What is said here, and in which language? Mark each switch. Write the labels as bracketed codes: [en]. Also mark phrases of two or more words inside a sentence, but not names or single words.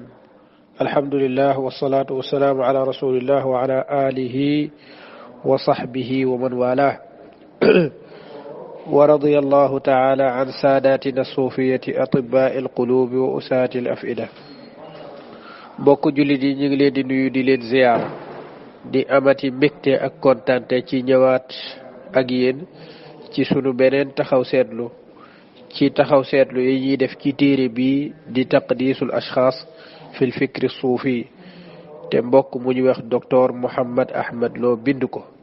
[ar] الحمد لله والصلاة والسلام على رسول الله وعلى آله وصحبه ومن والاه. ورضي الله تعالى عن ساداتنا الصوفية أطباء القلوب وأساة الأفئدة. [wo] بوكو جولي ñi ngi leen di nuyu di leen ziar di amati mbekté ak kontante ci ñëwaat ak yeen ci sunu beneen taxaw seetlu ci taxaw seetlu yi ñuy def ci téere bi di [ar] تقديس الأشخاص في الفكر الصوفي [wo] te mbokk mu ñu wax docteur Mouhammad Ahmad Lo bind ko